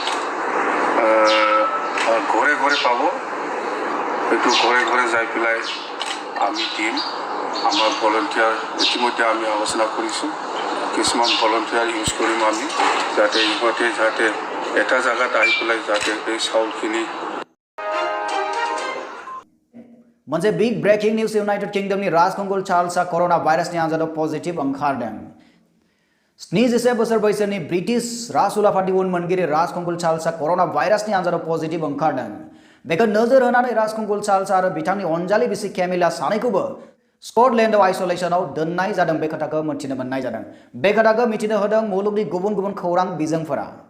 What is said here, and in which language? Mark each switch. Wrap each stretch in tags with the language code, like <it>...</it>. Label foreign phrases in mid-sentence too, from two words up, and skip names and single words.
<as>ঘৰে ঘৰে পাব সেইটো ঘৰে ঘৰে যাই পেলাই আমি দিম আমার ভলণ্টিয়ার ইতিমধ্যে আমি আলোচনা কৰিছোঁ কিছুমান</as> <en>volunteer use</en> <as>কৰিম আমি যাতে ইহঁতে যাতে এটা জায়গাত আহি পেলাই যাতে এই চাউলখিনি</as> <brx>मोनसे</brx> <en>big breaking news</en> <brx>यूनाइटेड किंगडमनि राजखुंगुर चार्ल्सआ</brx> <en>corona virus</en> <brx>आनजादाव पजिटिव ओंखारदों 77 बोसोर बैसोनि ब्रिटिश राजउलाफादनि उनमोनगिरि राजखुंगुर चार्ल्सआ</brx> <en>corona virus</en> <brx>आनजादाव पजिटिव ओंखारदों बेखौ नोजोर होनानै राजखुंगुर चार्ल्स आरो बिथांनि अनजालि बिसि केमिला सानैखौबो स्कटलेन्डआव आइसोलेशनाव दोननाय जादों बे खोथाखौ मिथिनो मोननाय जादों बे खोथाखौ मिथिनो होदों मुलुगनि गुबुन गुबुन खौरां बिजोंफोरा</brx>